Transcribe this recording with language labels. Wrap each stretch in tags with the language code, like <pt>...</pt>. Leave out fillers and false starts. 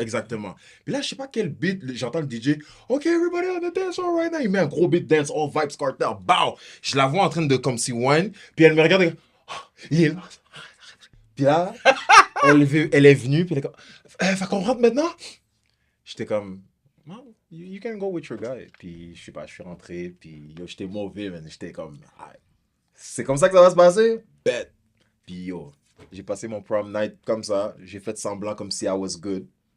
<fr>Exactement. Puis là, je sais pas quel beat, j'entends le DJ, OK,</fr> <en>everybody on the dance floor right now.</en> <fr>Il met un gros beat dance, all vibes cartel, bow! Je la vois en train de comme si wine, puis elle me regarde, et, oh, il est là. Puis là, elle est venue, puis elle est comme, fait qu'on rentre maintenant? J'étais comme,</fr> <en>well, you can go with your guy.</en> <fr>Puis je sais pas, je suis rentré, puis yo, j'étais mauvais, man. J'étais comme, ah, c'est comme ça que ça va se passer? Bet. Puis yo, j'ai passé mon prom night comme ça. J'ai fait semblant comme si</fr> <en>I was good.</en>